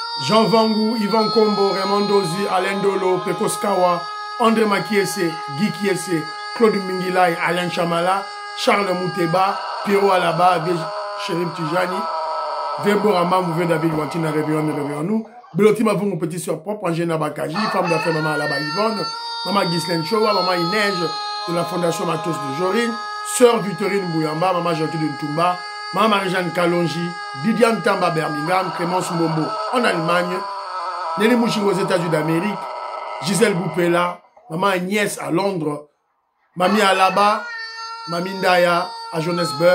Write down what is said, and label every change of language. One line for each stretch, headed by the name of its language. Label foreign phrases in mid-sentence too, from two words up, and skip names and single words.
French: Jean Vangu, Yvan Kombo, Raymond Dozi, Alain Dolo, Pekos Kawa, André Makiese, Guy Kiese, Claude Mingilay, Alain Chamala, Charles Mouteba, Pierrot Alaba, Chérim Tijani, Verbo Rama, Mouvé David Wantina, réveillons nous. Beloti Mavou, mon petit soeur propre, Angéna Bakaji, femme d'affaires Maman Alaba Yvonne, Maman Ghislaine Chowa, Maman Inej de la Fondation Matos de Jorine, Sœur Victorine Bouyamba, Maman Gertrude Ntumba, Maman Marie-Jeanne Kalonji, Didiane Tamba Birmingham, Clémence Mbombo en Allemagne, Nelly Mouching aux États-Unis d'Amérique, Gisèle Boupela, Maman Agnès à Londres, Mamie Alaba, Mamie Ndaya à Johannesburg.